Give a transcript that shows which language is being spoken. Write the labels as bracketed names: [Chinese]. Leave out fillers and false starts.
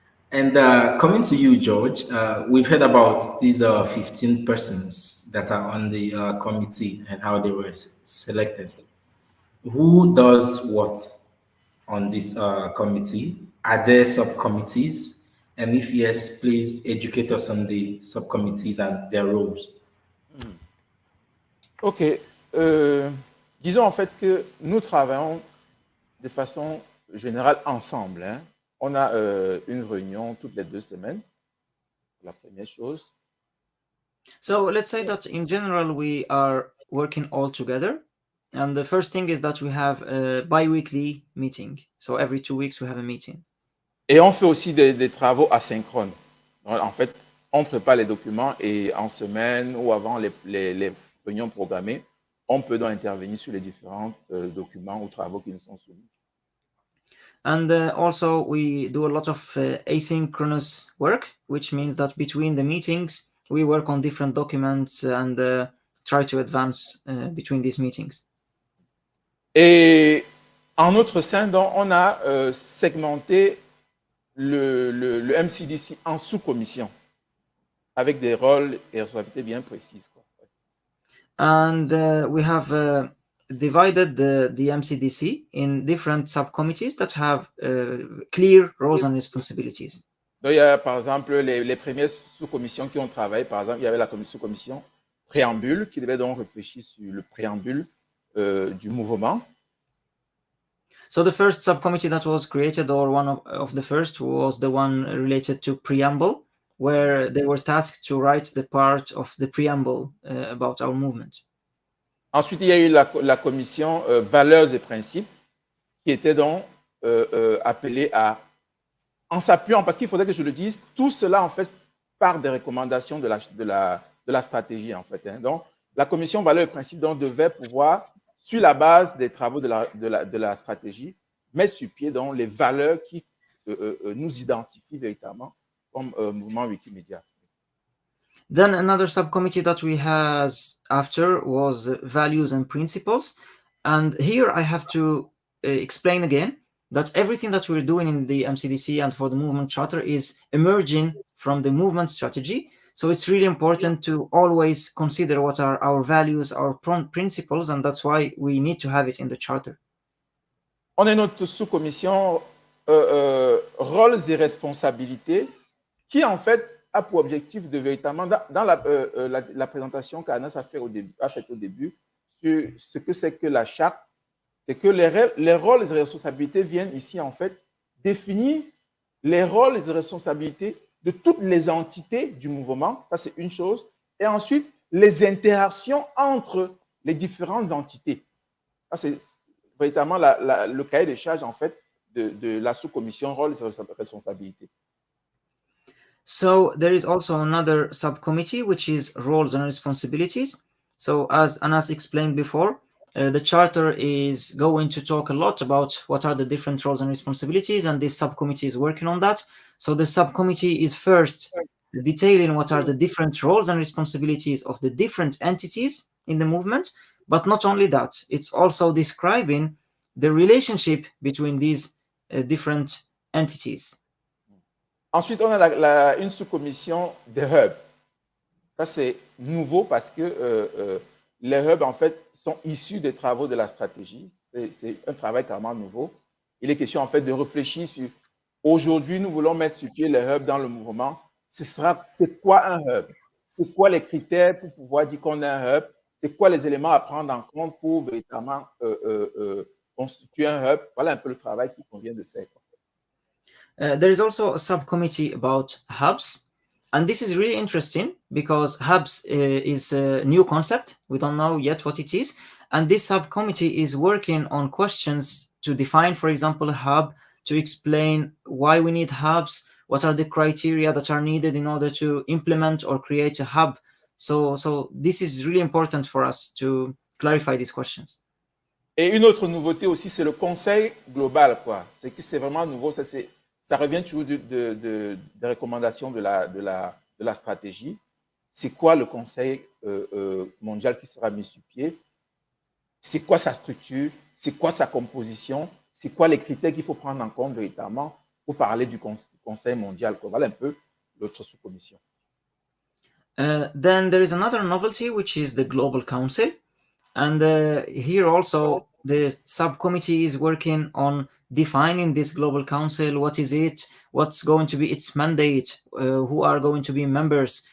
[English] And coming to you, George, we've heard about these 15 persons that are on the committee and how they were selected. Who does what on this committee? Are there subcommittees? And if yes, please educate us on the subcommittees and their roles. Ok. [French] Disons en fait que nous travaillons de façon générale ensemble. Hein. On a une réunion toutes les 2 semaines, la première chose. [English] So let's say that in general, we are working all together. And the first thing is that we have a bi-weekly meeting. So every 2 weeks, we have a meeting. [French] Et on fait aussi des travaux asynchrones. En fait, on prépare les documents et en semaine ou avant les réunions programmées, on peut donc intervenir sur les différents documents ou travaux qui nous sont soumis. [English] And also, we do a lot of asynchronous work, which means that between the meetings, we work on different documents and try to advance between these meetings. [French] Et en notre sein, donc, on a segmenté le MCDC en sous-commissions avec des rôles et responsabilités bien précises, quoi. [English] And we have divided the MCDC in different subcommittees that have clear roles and responsibilities. [French] Donc, il y a par exemple les premières sous-commissions qui ont travaillé. Par exemple, il y avait la sous-commission préambule qui devait donc réfléchir sur le préambule du mouvement. [English] So the first subcommittee that was created, or one of the first, was the one related to preamble, where they were tasked to write the part of the preamble about our movement. [French] Ensuite, il y a eu la commission valeurs et principes qui était donc appelée à, en s'appuyant, parce qu'il faudrait que je le dise, tout cela en fait part des recommandations de la stratégie en fait. Hein. Donc, la commission valeurs et principes donc, devait pouvoir, sur la base des travaux de la stratégie, mettre sur pied donc, les valeurs qui nous identifient véritablement comme mouvement Wikimedia. [English] Then another subcommittee that we had after was values and principles. And here I have to explain again that everything that we're doing in the MCDC and for the movement charter is emerging from the movement strategy. So it's really important to always consider what are our values, our principles, and that's why we need to have it in the charter. [French] On a notre sous-commission rôles et responsabilités qui en fait a pour objectif de véritablement, dans la présentation qu'Anass a faite au début, sur ce que c'est que la charte, c'est que les rôles et responsabilités viennent ici en fait définir les rôles et responsabilités de toutes les entités du mouvement, ça c'est une chose, et ensuite les interactions entre les différentes entités. Ça c'est véritablement le cahier des charges en fait de la sous-commission rôles et responsabilités. [English] So there is also another subcommittee, which is roles and responsibilities. So as Anass explained before, the charter is going to talk a lot about what are the different roles and responsibilities, and this subcommittee is working on that. So the subcommittee is first detailing what are the different roles and responsibilities of the different entities in the movement, but not only that, it's also describing the relationship between these different entities. [French] Ensuite, on a une sous-commission des hubs. Ça, c'est nouveau parce que les hubs, en fait, sont issus des travaux de la stratégie. C'est un travail carrément nouveau. Il est question, en fait, de réfléchir sur aujourd'hui, nous voulons mettre sur pied les hubs dans le mouvement. C'est quoi un hub? C'est quoi les critères pour pouvoir dire qu'on a un hub? C'est quoi les éléments à prendre en compte pour véritablement constituer un hub? Voilà un peu le travail qu'il convient de faire. [English] There is also a subcommittee about hubs, and this is really interesting because hubs is a new concept. We don't know yet what it is, and this subcommittee is working on questions to define, for example, a hub, to explain why we need hubs, what are the criteria that are needed in order to implement or create a hub. So this is really important for us to clarify these questions. [French] Et une autre nouveauté aussi, c'est le conseil global, quoi. C'est que c'est vraiment nouveau, ça revient toujours des recommandations de la stratégie. C'est quoi le conseil mondial qui sera mis sur pied? C'est quoi sa structure? C'est quoi sa composition? C'est quoi les critères qu'il faut prendre en compte véritablement pour parler du conseil mondial? Voilà un peu l'autre sous-commission. [English] Then there is another novelty, which is the Global Council. And here also the subcommittee is working on defining this Global Council. What is it? What's going to be its mandate? Who are going to be members?